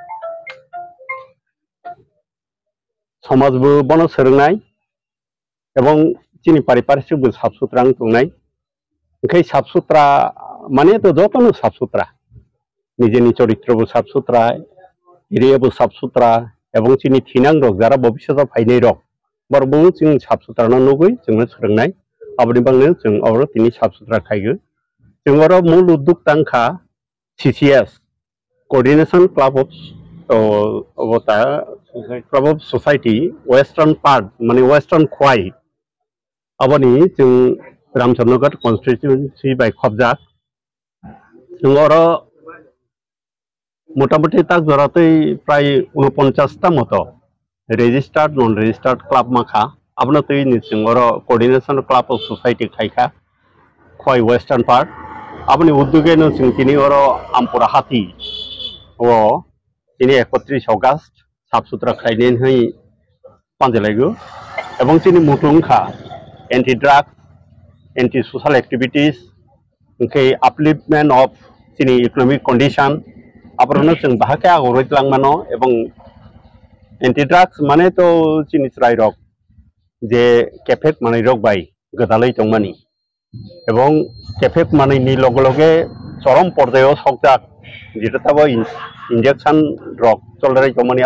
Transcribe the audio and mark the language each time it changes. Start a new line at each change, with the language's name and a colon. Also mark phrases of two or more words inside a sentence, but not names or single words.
Kok Borok: समाजबो बनो सोलोंनाय एवं चिनी पारिपार्श्विकबो
Hindi: साफ सुथरा
Kok Borok: तंनाय ओंखाय
Hindi: साफ सुथरा
Kok Borok: माने तो जतन
Hindi: साफ सुथरा
Kok Borok: निजेनि चरित्रबो
Hindi: साफ सुथरा
Kok Borok: एरियाबो
Hindi: साफ सुथरा
Kok Borok: एवं चिनी थिनां रक जरा भविष्य फायनाय रक बरबो जों
Hindi: साफ सुथरा
Kok Borok: नुगै जोंनो सोलोंनाय आबादनि बांनो जों और तिनि
Hindi: साफ सुथरा
Kok Borok: खायगो जों और मूल उद्योग तांखा CCS
English: coordination club of society western part
Kok Borok: माने वेस्टार्न खोय आबादनि जों रामचंद्रगढ़ कन्स्टिट्यूएंसी बाय खबजाक जों और मोटामुटी तक जराते प्राय 49 मत
English: registered non registered club
Kok Borok: माखा आपनो तै निसिं और
English: coordination club of society
Kok Borok: खायखा खोय
English: western part
Kok Borok: आपनि उद्योगे न सिंतिनि और आमपुरा हाथी वो तिनि 31 अगस्त
Hindi: साफ सुथरा
Kok Borok: खायदेन है पांजलायगो एवं तिनि मुतुंखा
English: anti drugs anti social activities
Kok Borok: ओंखे
English: upliftment of
Kok Borok: तिनि इकोनॉमिक कंडीशन आपरनो जों बाहाके आगरैत लांमानो एवं
English: anti drugs
Kok Borok: माने तो चिनिस्राय रक जे केफेक माने रक बाय गदालै तंमानि एवं केफेक माने नि लगे लगे चरम पर्यायाव सकजाक जेटाबो इंजेक्शन रक चलराय तंमानि